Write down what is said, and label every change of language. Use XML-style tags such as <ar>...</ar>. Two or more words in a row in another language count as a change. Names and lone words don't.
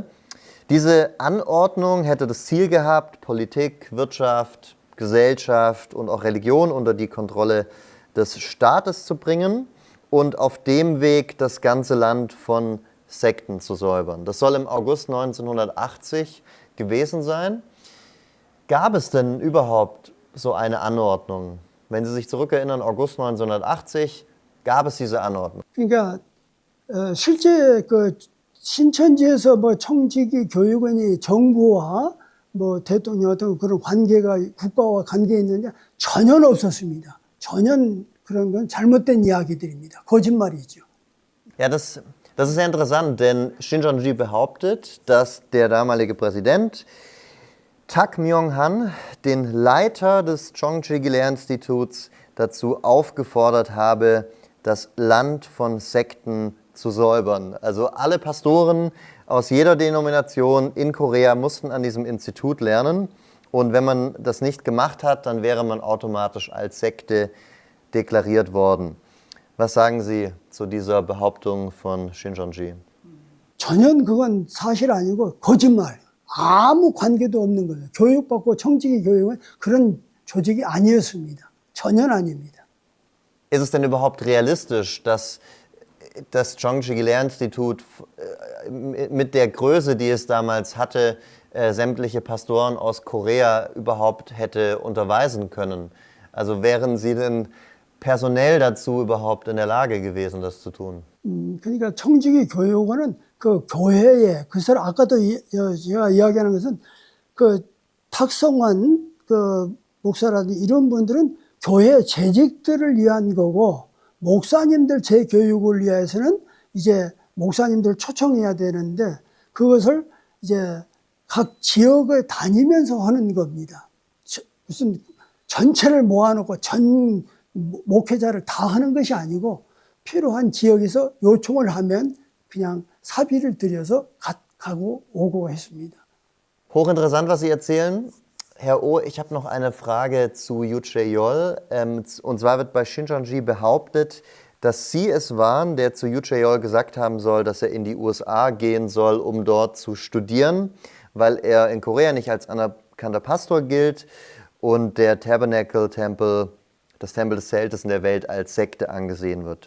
<de>Diese Anordnung hätte das Ziel gehabt, Politik, Wirtschaft, Gesellschaft und auch Religion unter die Kontrolle des Staates zu bringen und auf dem Weg das ganze Land von Sekten zu säubern. Das soll im August 1980 gewesen sein. Gab es denn überhaupt so eine Anordnung? Wenn Sie sich zurückerinnern, August 1980, gab es diese Anordnung?</de> <ko>그러니까 실제 그 신천지에서 뭐 청지기 교육원이 정부와 뭐 대통령 어떤 그런 관계가 국가와 관계 있느냐 전혀 없었습니다. 전혀 그런 건 잘못된 이야기들입니다. 거짓말이죠.</ko> <de>Ja, das ist sehr interessant, denn Shincheonji behauptet, dass der damalige Präsident Tak Myung-han den Leiter des Chongchi-Lehrinstituts dazu aufgefordert habe, das Land von Sekten zu säubern. Also alle Pastoren aus jeder Denomination in Korea mussten an diesem Institut lernen. Und wenn man das nicht gemacht hat, dann wäre man automatisch als Sekte deklariert worden. Was sagen Sie zu dieser Behauptung von Shincheonji?</de> <ko>전혀 그건 사실 아니고 거짓말. 아무 관계도 없는 거예요. 교육받고 청지기 교육은 그런 조직이 아니었습니다. 전혀 아닙니다.</ko> <de>Ist es denn überhaupt realistisch, dass das Chongchi-Lehrinstitut mit der Größe, die es damals hatte, sämtliche Pastoren aus Korea überhaupt hätte unterweisen können? Also wären Sie denn personell dazu überhaupt in der Lage gewesen, das zu tun?</de> <ko>그러니까 청지기 교육원은 그 교회에 그래서 아까도 제가 이야기하는 것은 그 탁성환 그 목사라든지 이런 분들은 교회 재직들을 위한 거고 목사님들 재교육을 위해서는 이제 목사님들 초청해야 되는데 그것을 이제 각 지역을 다니면서 하는 겁니다. 무슨 전체를 모아놓고 전 목회자를 다 하는 것이 아니고 필요한 지역에서 요청을 하면 그냥 사비를 들여서 가고 오고 했습니다.</ko> <de>Hochinteressant, was Sie erzählen. Herr Oh, ich habe noch eine Frage zu Yu Chae-yol. Und zwar wird bei Shincheonji behauptet, dass Sie es waren, der zu Yu Chae-yol gesagt haben soll, dass er in die USA gehen soll, um dort zu studieren, weil er in Korea nicht als anerkannter Pastor gilt und der Tabernacle-Tempel, das Tempel des Zeltes in der Welt als Sekte angesehen wird.</de>